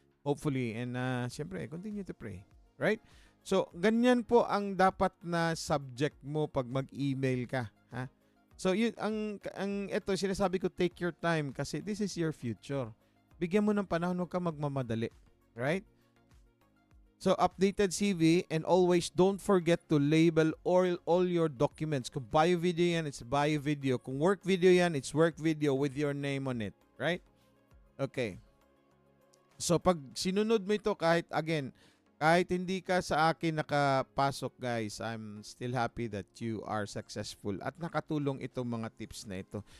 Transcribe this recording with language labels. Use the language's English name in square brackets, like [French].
[English] Hopefully, and [Filipino] siyempre, [English] continue to pray. Right? [Filipino] So, ganyan po ang dapat na subject mo pag mag-email ka. Ha? So, yun, ito, sinasabi ko, [English] take your time kasi this is your future. [Filipino] Bigyan mo ng panahon, huwag ka magmamadali. [English] Right? So, updated CV, and always don't forget to label all your documents. [Filipino] Kung bio video yan, [English] it's bio video. [Filipino] Kung work video yan, [English] it's work video with your name on it. [Filipino] Right? Okay. So, pag sinunod mo ito, kahit hindi ka sa akin nakapasok, guys, [English] I'm still happy that you are successful [Filipino] at nakatulong itong mga tips na ito.